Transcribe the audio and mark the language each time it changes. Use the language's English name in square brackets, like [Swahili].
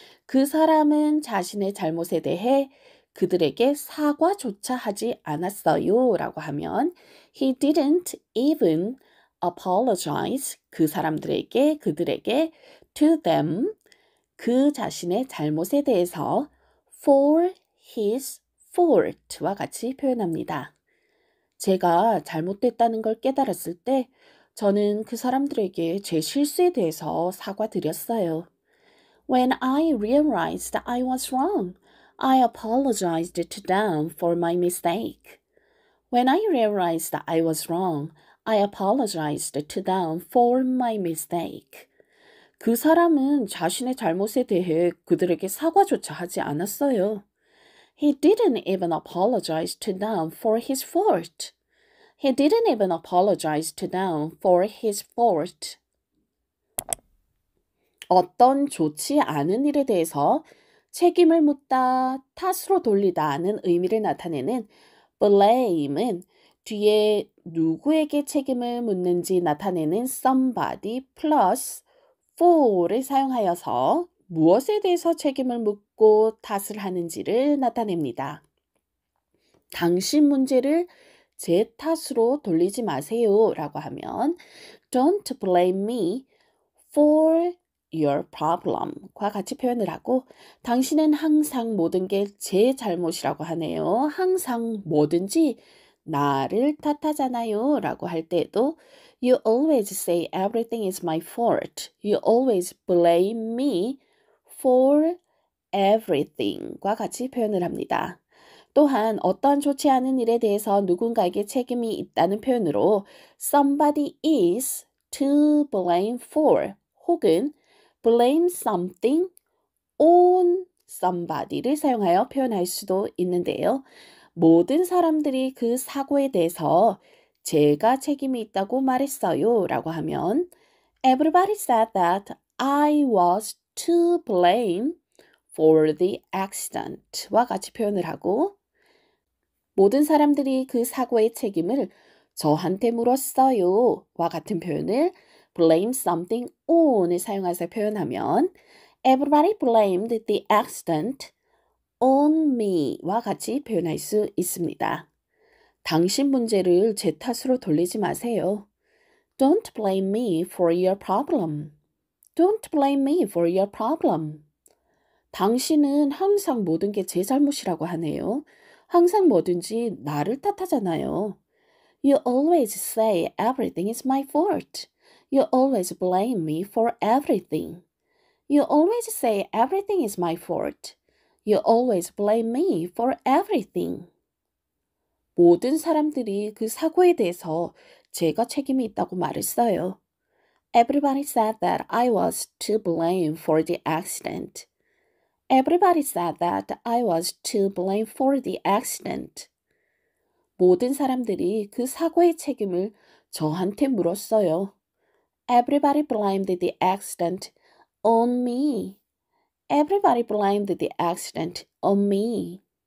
[Korean] 그 사람은 자신의 잘못에 대해 그들에게 사과조차 하지 않았어요 라고 하면 [English] He didn't even apologize [Korean] 그 사람들에게 그들에게 [English] to them [Korean] 그 자신의 잘못에 대해서 [English] for his fault [Korean] 와 같이 표현합니다. 제가 잘못됐다는 걸 깨달았을 때 저는 그 사람들에게 제 실수에 대해서 사과드렸어요. [English] When I realized I was wrong, I apologized to them for my mistake. When I realized I was wrong, I apologized to them for my mistake. [Korean] 그 사람은 자신의 잘못에 대해 그들에게 사과조차 하지 않았어요. [English] He didn't even apologize to them for his fault. He didn't even apologize to them for his fault. [Korean] 어떤 좋지 않은 일에 대해서 책임을 묻다, 탓으로 돌리다는 의미를 나타내는 blame은 뒤에 누구에게 책임을 묻는지 나타내는 somebody plus for를 사용하여서 무엇에 대해서 책임을 묻고 탓을 하는지를 나타냅니다. 당신 문제를 제 탓으로 돌리지 마세요 라고 하면 [English] Don't blame me for your problem [Korean] 과 같이 표현을 하고 당신은 항상 모든 게 제 잘못이라고 하네요. 항상 뭐든지 나를 탓하잖아요 라고 할 때도 [English] You always say everything is my fault. You always blame me for everything [Korean] 과 같이 표현을 합니다. 또한 어떠한 좋지 않은 일에 대해서 누군가에게 책임이 있다는 표현으로 somebody is to blame for 혹은 blame something on somebody를 사용하여 표현할 수도 있는데요. 모든 사람들이 그 사고에 대해서 제가 책임이 있다고 말했어요 라고 하면 [English] Everybody said that I was to blame for the accident [Korean] 와 같이 표현을 하고 모든 사람들이 그 사고의 책임을 저한테 물었어요와 같은 표현을 blame something on을 사용해서 표현하면 [English] Everybody blamed the accident on me [Korean] 와 같이 표현할 수 있습니다. 당신 문제를 제 탓으로 돌리지 마세요. [English] Don't blame me for your problem. Don't blame me for your problem. [Korean] 당신은 항상 모든 게 제 잘못이라고 하네요. 항상 뭐든지 나를 탓하잖아요. [English] You always say everything is my fault. You always blame me for everything. You always say everything is my fault. You always blame me for everything. [Korean] 모든 사람들이 그 사고에 대해서 제가 책임이 있다고 말했어요. [English] Everybody said that I was to blame for the accident. Everybody said that I was to blame for the accident. [Korean] 모든 사람들이 그 사고의 책임을 저한테 물었어요. [English] Everybody blamed the accident on me. Everybody blamed the accident on me.